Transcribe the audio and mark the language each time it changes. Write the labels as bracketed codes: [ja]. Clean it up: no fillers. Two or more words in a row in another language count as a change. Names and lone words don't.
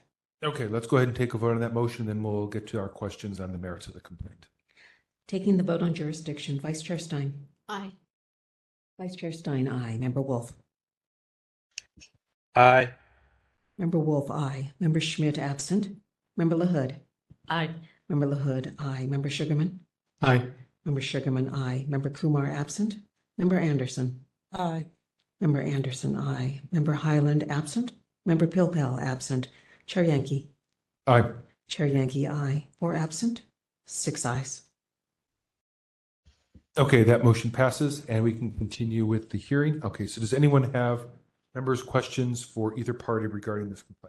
[en] Okay, let's go ahead and take a vote on that motion, then we'll get to our questions on the merits of the complaint. Taking the vote on jurisdiction, Vice Chair Stein. Aye. Vice Chair Stein, aye. Member Wolf. Aye. Member Wolf, aye. Member Schmidt, absent. Member LaHood. Aye. Member LaHood, aye. Member Sugarman. Aye. Member Sugarman, aye. Member Kumar, absent. Member Anderson. Aye. Member Anderson, aye. Member Highland, absent. Member Pilpel, absent. Chair Yankee. Aye. Chair Yankee, aye. 4 absent, 6 ayes. Okay, that motion passes and we can continue with the hearing. Okay, so does anyone have members' questions for either party regarding this complaint?